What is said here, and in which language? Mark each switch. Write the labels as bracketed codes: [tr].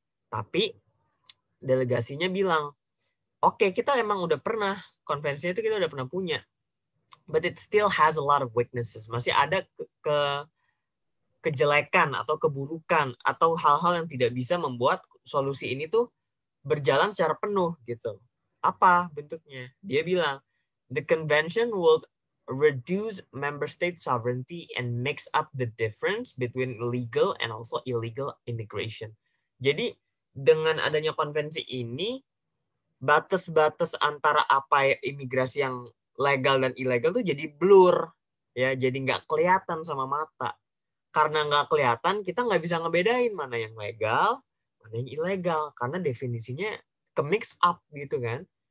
[id] Tapi delegasinya bilang, oke, kita emang udah pernah, konvensinya itu kita udah pernah punya. [en] But it still has a lot of weaknesses. [id] Masih ada kejelekan atau keburukan atau hal-hal yang tidak bisa membuat solusi ini tuh berjalan secara penuh gitu. Apa bentuknya? Dia bilang, [en] the convention will reduce member state sovereignty and mix up the difference between legal and also illegal immigration. [id] Jadi dengan adanya konvensi ini, batas-batas antara apa imigrasi yang legal dan ilegal tuh jadi blur, ya, jadi nggak kelihatan sama mata. Karena nggak kelihatan, kita nggak bisa ngebedain mana yang legal, mana yang ilegal, karena definisinya ke [en] mix up [id] gitu kan.